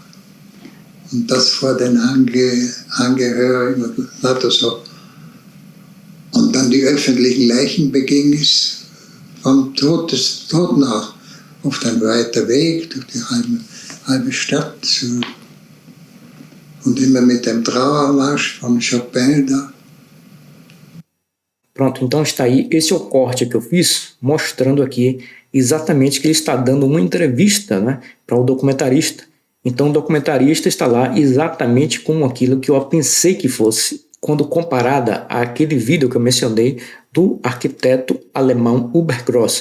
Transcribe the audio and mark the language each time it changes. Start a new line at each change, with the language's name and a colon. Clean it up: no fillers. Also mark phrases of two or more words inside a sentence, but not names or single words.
German: Und das vor den Angehörigen und lauter so. Und dann die öffentlichen Leichenbegängnis vom Totenhaus, oft ein weiter Weg durch die halbe Stadt und immer mit dem Trauermarsch von Chopin da.
Portuguese: Pronto, então está aí, esse é o corte que eu fiz, mostrando aqui exatamente que ele está dando uma entrevista, né, para o documentarista. Então o documentarista está lá exatamente como aquilo que eu pensei que fosse, quando comparada àquele vídeo que eu mencionei do arquiteto alemão Hubert Gross.